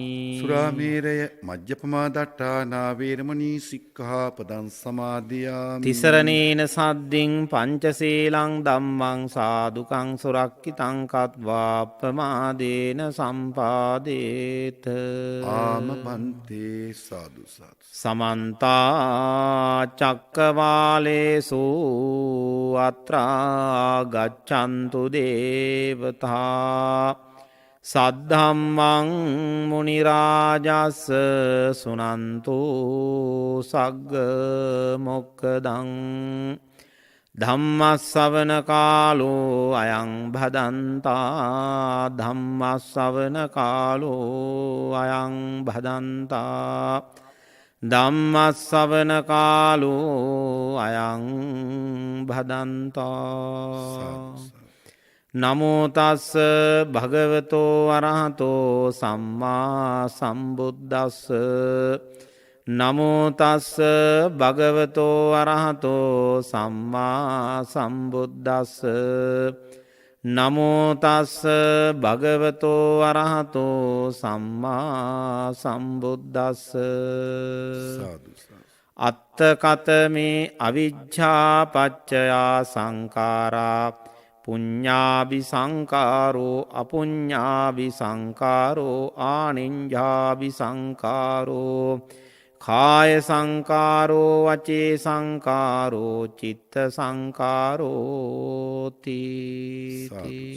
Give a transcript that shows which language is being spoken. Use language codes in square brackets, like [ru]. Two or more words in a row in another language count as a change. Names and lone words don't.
[pi] සුරාමේරය මජ්ජපමා දට්ඨානා වේරමණී සික්ඛාපදං සමාදියාමි. තිසරණේන සද්දින් පංචශීලං ධම්මං සාදුකං සුරක්ඛිතං කତ୍වා අප්පමාදේන සම්පාදේත. ආමබන්තේ සාදු සාදු. සමන්ත චක්කවාලේසු අත්‍රා ගච්ඡන්තු දේවතා සද්ධම්මං මුනි රාජස් සුනන්තු සග්ග මොක්ඛදං ධම්මස්සවන කාලෝ අයං භදන්තා ධම්මස්සවන කාලෝ අයං භදන්තා ධම්මස්සවන කාලෝ අයං භදන්තා නමෝ තස්ස භගවතෝ අරහතෝ සම්මා සම්බුද්දස්ස නමෝ තස්ස භගවතෝ අරහතෝ සම්මා සම්බුද්දස්ස නමෝ තස්ස භගවතෝ අරහතෝ සම්මා සම්බුද්දස්ස අත්තකතමේ අවිජ්ජාපච්චයා සංඛාරා පුඤ්ඤාභි සංඛාරෝ අපුඤ්ඤාභි සංඛාරෝ ආනිඤ්ඤාභි සංඛාරෝ කාය සංකාරෝ වචේ සංකාරෝ චිත්ත සංකාරෝ තීති.